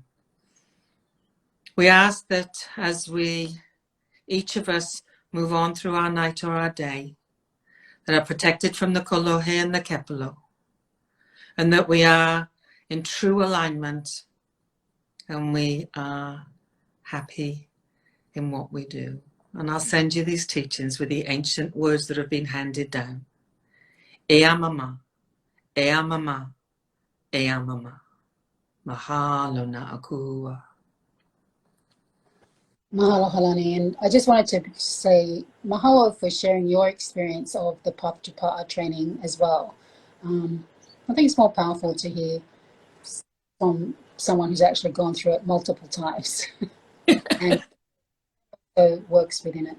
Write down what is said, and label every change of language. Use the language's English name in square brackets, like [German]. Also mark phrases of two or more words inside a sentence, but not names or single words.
[English] We ask that as we, each of us, move on through our night or our day, that are protected from the kolohe and the kepalo, and that we are in true alignment and we are happy in what we do. And I'll send you these teachings with the ancient words that have been handed down. [Hawaiian] Ea mama, ea mama, ea mama. Mahalo na akua. Mahalo, Hālani. [English] And I just wanted to say mahalo for sharing your experience of the Path to Paʻa training as well. I think it's more powerful to hear from someone who's actually gone through it multiple times and so works within it.